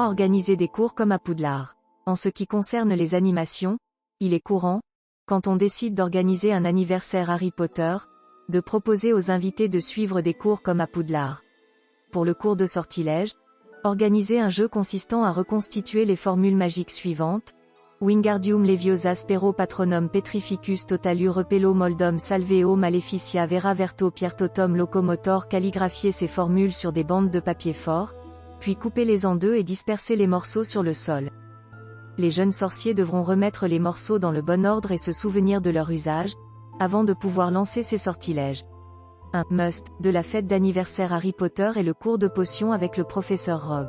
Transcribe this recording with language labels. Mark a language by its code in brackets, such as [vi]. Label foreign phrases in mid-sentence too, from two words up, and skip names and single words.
[fr] Organiser des cours comme à Poudlard. En ce qui concerne les animations, il est courant, quand on décide d'organiser un anniversaire Harry Potter, de proposer aux invités de suivre des cours comme à Poudlard. Pour le cours de sortilège, organisez un jeu consistant à reconstituer les formules magiques suivantes: Wingardium Leviosa Spero Patronum Petrificus Totalus Repello Moldum Salveo Maleficia Vera Verto Piertotum Locomotor. Calligraphier ces formules sur des bandes de papier fort, puis coupez-les en deux et dispersez les morceaux sur le sol. Les jeunes sorciers devront remettre les morceaux dans le bon ordre et se souvenir de leur usage, avant de pouvoir lancer ces sortilèges. Un must de la fête d'anniversaire Harry Potter est le cours de potions avec le professeur Rogue.